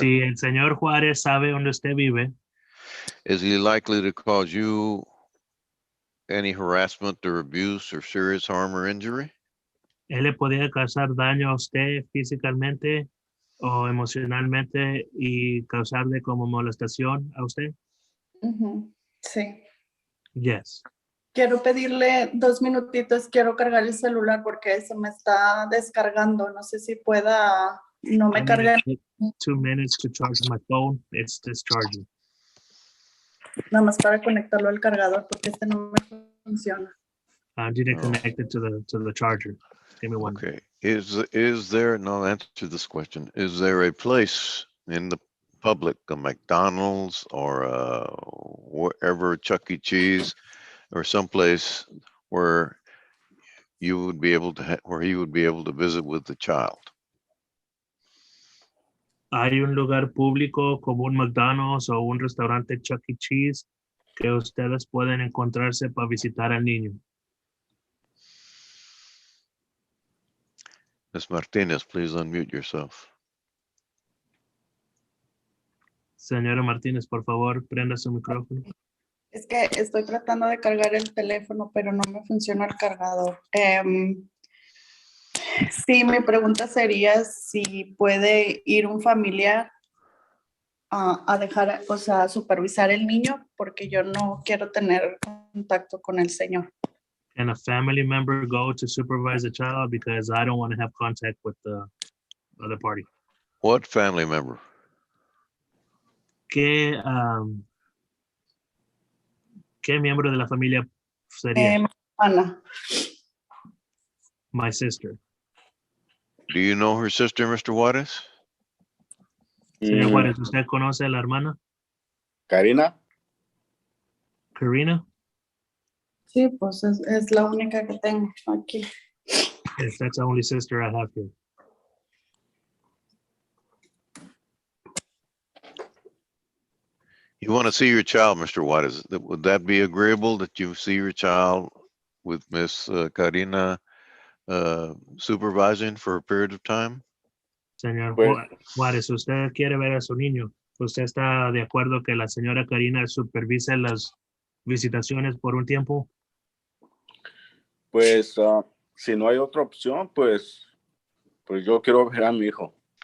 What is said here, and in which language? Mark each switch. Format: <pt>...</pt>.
<es>si el señor Juárez sabe dónde usted vive,</es> <en>is he likely to cause you any harassment or abuse or serious harm or injury?</en> <es>él le podría causar daño a usted físicamente o emocionalmente y causarle como molestación a usted. Ujú, sí.</es> <en>Yes.</en> <es>Quiero pedirle 2 minutitos, quiero cargar el celular porque se me está descargando. No sé si pueda, no me</es> <en>I</en> <es>carga,</es> <en>need 2 minutes to charge my phone. It's discharging.</en> <es>nada más para conectarlo al cargador porque este no me funciona.</es> <en>I didn't Oh. connect it to the charger. Give me one. Okay, is there, no answer to this question, is there a place in the public, a McDonald's or wherever, Chuck E. Cheese, or someplace where you would be able to, where he would be able to visit with the child?</en> <es>Hay un lugar público como un McDonald's o un restaurante Chuck E. Cheese que ustedes pueden encontrarse para visitar al niño.</es> <en>Ms. Martinez, please unmute yourself.</en> <es>Señora Martínez, por favor, prenda su micrófono. Es que estoy tratando de cargar el teléfono, pero no me funciona el cargador. Sí, mi pregunta sería si puede ir un familiar a dejar, o sea, a supervisar el niño, porque yo no quiero tener contacto con el señor.</es> <en>Can a family member go to supervise the child because I don't want to have contact with the other party? What family member?</en> <es>¿Qué miembro de la familia sería? Ana,</es> <en>My sister. Do you know her sister, Mr. Juarez?</en> <es>Señor Juárez, ¿usted conoce a la hermana? Karina. Karina? sí, pues es la única que tengo aquí.</es> <en>Yes, that's the only sister I have here. You want to see your child, Mr. Juarez? Would that be agreeable that you see your child with Miss Karina supervising for a period of time?</en> <es>Señor Pues, Juárez, ¿usted quiere ver a su niño? ¿Usted está de acuerdo que la señora Karina supervise las visitaciones por un tiempo? pues si no hay otra opción, pues yo quiero ver a mi hijo.</es>